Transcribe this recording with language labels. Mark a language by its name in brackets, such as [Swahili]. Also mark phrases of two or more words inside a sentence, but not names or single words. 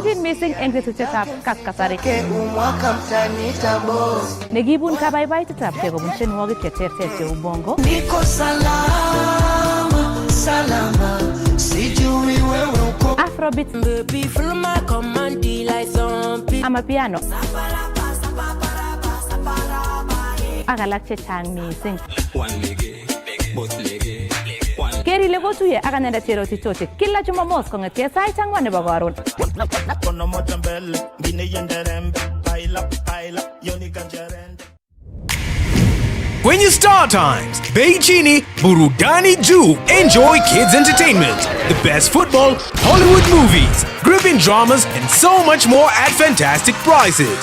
[Kalenjin] Kelchin missing eng tetutyetab kaskasari. Negibun kabaibaitetabkei kobun tienwogik cheterter cheu bongo. [Swahili] Niko salama, salama, sijui wewe uko. [English] Afrobeat. Amapiano. [Kalenjin] Ak alak chechang missing. Keri le kotuye ak anendet Cheroti Choche [Swahili] kila Jumamos [Kalenjin] kong'etie sait 4 nebo karon. [Swahili] Kwenye Star Times, Beijini, Burudani Juu, [English] enjoy kids entertainment, the best football, Hollywood movies, gripping dramas, and so much more at fantastic prices.